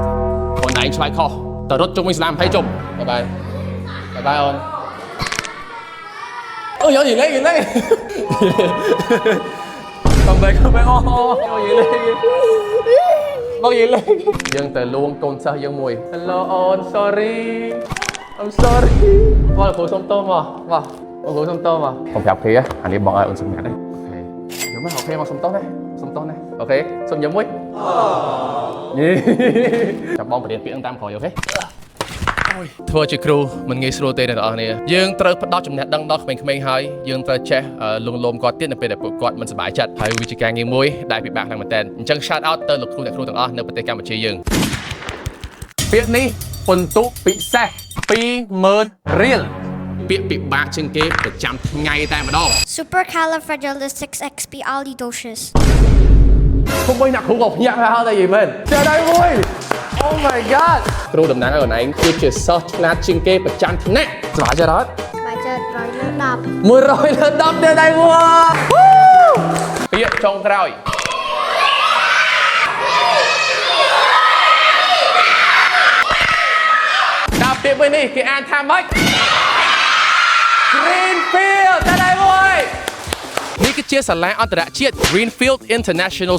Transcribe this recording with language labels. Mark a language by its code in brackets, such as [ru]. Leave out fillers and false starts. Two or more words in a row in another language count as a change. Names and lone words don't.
[km] អូនឯងឆ្លើយខុសទៅរត់ជុំវិញស្លាម20ជុំបាយបាយអូនអូយយលេងកំបែកអូយលេងមកយលេងយើងទៅលួងកូនសិស្សយើងមួយ Hello អូន [en] sorry I'm sorry [km] បងគ្រូសុំទោសមកបងគ្រូសុំទោសមកខ្ញុំប្រាប់គេអានេះបងឲ្យអូនសុំញ៉ាំដែរអូខេយកមកអូខេមកសុំទោសណាអូខេសុំញ៉ាំមួយ ចាំបងបរៀនពាក្យហ្នឹងតាមក្រោយអូខេធ្វើជាគ្រូមិនងាយស្រួលទេអ្នកនរអគ្នាយើងត្រូវផ្ដល់ចំណេះដឹងដល់ក្មេងៗហើយយើងត្រូវចេះលងលោមគាត់ទៀតនៅពេលដែលពួកគាត់មិនសប្បាយចិត្តហើយវាជាការងារមួយដែលពិបាកខ្លាំងមែនទែនអញ្ចឹង [en] shout out [km] ទៅលោកគ្រូអ្នកគ្រូទាំងអស់នៅប្រទេសកម្ពុជាយើងពាក្យនេះពិន្ទុពិសេស20000រៀលពាក្យពិបាកជាងគេប្រចាំថ្ងៃតែម្ដង [en] Supercalifragilisticexpialidocious [km] គុំបីអ្នកគ្រូក៏ភ្ញាក់ហើយយីមែនចេះដៃមួយ [en] Oh my god [km] គ្រូតំណាងឲ្យខ្លួនឯងគឺជាសិស្សឆ្លាតជាងគេប្រចាំថ្នាក់សប្បាយចិត្តអត់ ស្បែកចិត្ត100លើ10 100លើ10ទេដៃមួយពាក្យចុងក្រោយដល់ពាក្យមួយនេះគេអានថាម៉េច Greenfield តែដៃមួយនេះគឺជាសាលាអន្តរជាតិ Greenfield International